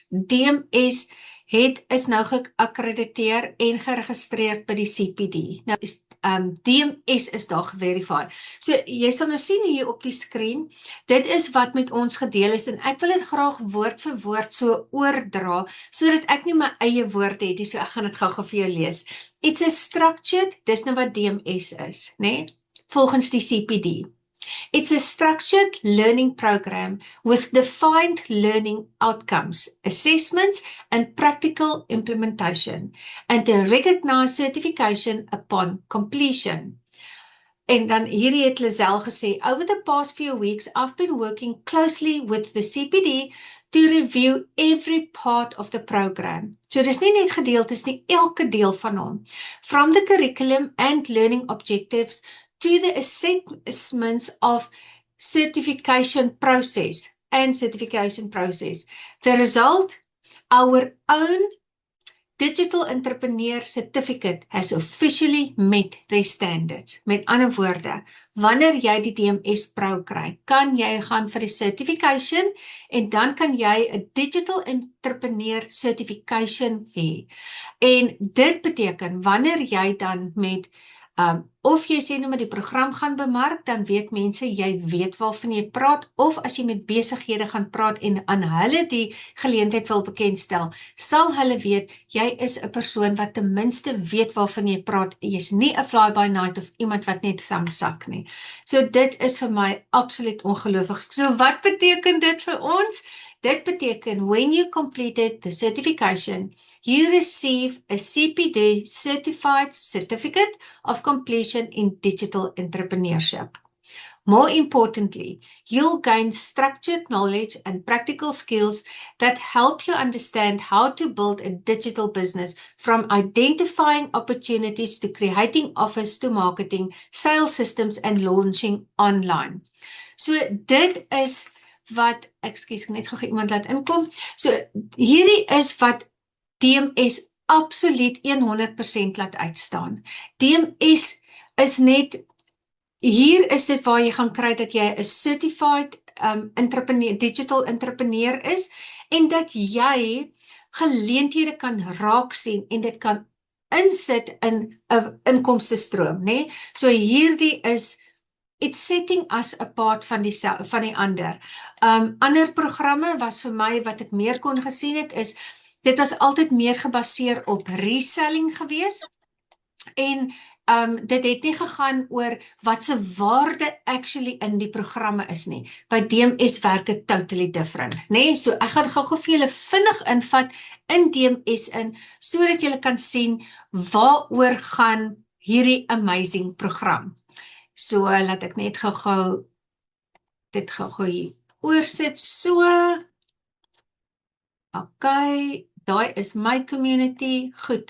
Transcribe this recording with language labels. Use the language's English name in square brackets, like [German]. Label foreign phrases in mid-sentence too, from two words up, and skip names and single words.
[Afrikaans] DMS is nou geakkrediteer en geregistreer by die CPD. Nou DMS is daar geverifieer. So jy sal nou sien hier op die skerm, dit is wat met ons gedeel is en ek wil dit graag woord vir woord so oordra, sodat ek nie my eie woorde het nie, so ek gaan dit gou-gou vir jou lees. [English] It's a structured, [Afrikaans] dis nou wat DMS is, né? Volgens die CPD. [English] It's a structured learning program with defined learning outcomes, assessments, and practical implementation, and a recognized certification upon completion. [Afrikaans] En dan hierdie het Lizelle gesê, [English] over the past few weeks, I've been working closely with the CPD to review every part of the program. [Afrikaans] So dis nie net gedeeltes nie, elke deel van hom. [English] From the curriculum and learning objectives to the assessments of certification process. The result, our own Digital Entrepreneur Certificate has officially met their standards. [Afrikaans] Met ander woorde, wanneer jy die DMS Pro kry, kan jy gaan vir die certification en dan kan jy 'n Digital Entrepreneur Certification hê. En dit beteken, wanneer jy dan met of jy sê nou met die program gaan bemark, dan weet mense, jy weet waarvan jy praat, of as jy met besighede gaan praat en aan hulle die geleentheid wil bekendstel, sal hulle weet, jy is 'n persoon wat ten minste weet waarvan jy praat, jy's nie 'n fly-by-night of iemand wat net thumbsuck nie. So dit is vir my absoluut ongelooflik. So wat beteken dit vir ons? Dit beteken, [English] when you completed the certification, you receive a CPD Certified Certificate of Completion in Digital Entrepreneurship. More importantly, you'll gain structured knowledge and practical skills that help you understand how to build a digital business, from identifying opportunities to creating offers to marketing, sales systems, and launching online. [Afrikaans] So dit is wat, ekskuus, ek net gou iemand laat inkom. So hierdie is wat DMS absoluut 100% laat uitstaan. DMS is net, hier is dit waar jy gaan kry dat jy 'n [English] certified entrepreneur, digital entrepreneur [Afrikaans] is, en dat jy geleenthede kan raak sien en dit kan insit in 'n inkomstestroom, né? So hierdie is, [English] it's setting us apart [Afrikaans] van die ander. Ander programme was vir my, wat ek meer kon gesien het, is, dit was altyd meer gebaseer op reselling gewees, en dit het nie gegaan oor wat se waarde actually in die programme is nie. By DMS werk dit [English] totally different, [Afrikaans] né? So ek gaan gou vir julle vinnig invat in DMS in, sodat julle kan sien waaroor gaan hierdie [English] amazing program. [Afrikaans] So laat ek net gou dit gou hier oorsit, so. Okay, daai is my community, goed.